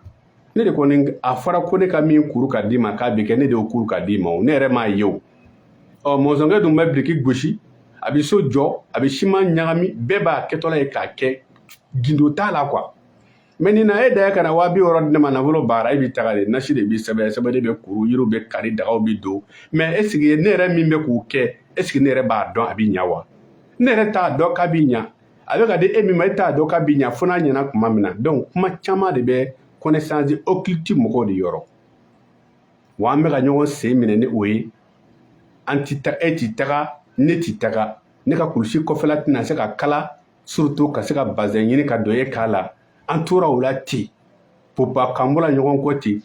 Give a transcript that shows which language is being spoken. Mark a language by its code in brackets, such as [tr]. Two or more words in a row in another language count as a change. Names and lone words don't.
[bm] Ne de kɔni a fɔra ko ne ka min kuru ka d'i ma k'a bɛ kɛ, ne de y'o kuru ka d'i ma o, ne yɛrɛ m'a ye o. Mɔzɔnkɛ dun bɛ biriki gosi, a bɛ so jɔ, a bɛ siman ɲagami, bɛɛ b'a kɛtɔla ye k'a kɛ, gindo t'a la quoi. Mais nin na e da ka na 60,000 di ne ma nafolo baara, e bɛ taga de, nasi de bɛ sɛbɛn, sɛbɛn de bɛ kuru, yiriw bɛ kari, dagaw bɛ don. [fr] Mais est ce que [bm] ne yɛrɛ min bɛ k'o kɛ, [fr] est ce que [bm] ne yɛrɛ b'a dɔn a bɛ ɲa wa? Ne yɛrɛ t'a dɔn k'a bɛ ɲa, a bɛ ka di e min ma, e t'a dɔn k'a bɛ ɲa fo n'a ɲɛna tuma min na. Donc kuma caman de bɛ [fr] connaissance occulte [bm] mɔgɔw de yɔrɔ. Wa an bɛ ka ɲɔgɔn sen minɛ ni o ye. E t'i taga, ne t'i taga, ne ka kulusi kɔfɛla tɛna se ka kala, surtout ka se ka bazɛn ɲini ka don e k'a la. An tora o la ten, popa kan bɔla ɲɔgɔn kɔ ten.